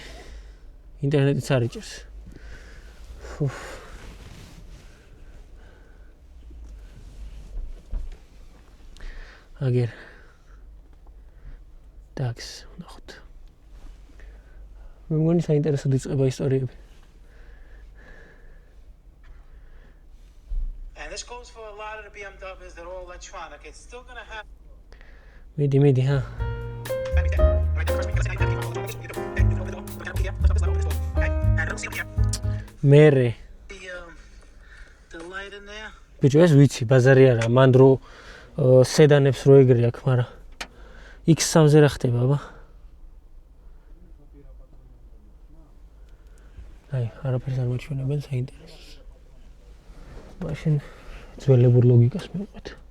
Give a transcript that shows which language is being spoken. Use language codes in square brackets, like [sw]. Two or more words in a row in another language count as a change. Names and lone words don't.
[ka] ინტერნეტიც არ იჭერს. აგერ. დაქს ვნახოთ. მე მგონი საინტერესოდ იწყება ისტორიები. [en] And this goes for a lot of the BMWs that are all electronic. It's still going to have [ka] მიდი, ჰა. მერე. [en] the light in there. [ka] ბიჭო, ეს ვიცი, ბაზარი არა, მან დრო სედანებს რო ეგრე აქვს, მაგრამ X3-ზე რა ხდება, აბა? აი, არაფერს არ მოჩვენებენ საინტერესოს. მაშინ ძველებურ ლოგიკას მივყვეთ.